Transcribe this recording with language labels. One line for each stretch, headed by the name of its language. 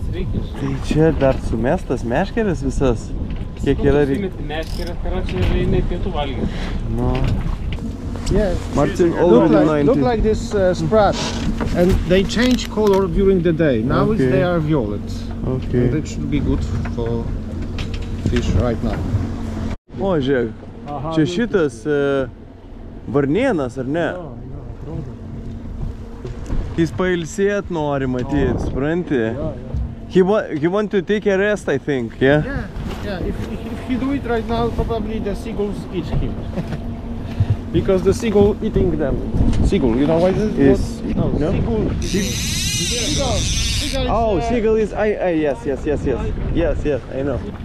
Lithuanian: Tai čia dar sumestas meškeris visas? Kiek yra reikia? Meškerė, karočią, eina pietų valgyti. Nu.
English: Yeah, Martin look already like 90. this Sprat, and they change color during the day. Now Okay. they are violet. Okay. And it should be good for fish right now.
Lithuanian: O, žiūrėk. Čia šitas varnėnas, ar ne? Jis pailsėt nori matyti, supranti?
English: He want to take a rest, I think, yeah? Yeah. If he do it right now, probably the seagulls eat him. Because the seagull eating them. Seagull, you know what it is? No, seagull. Seagull. Oh, seagull is, yes, I know.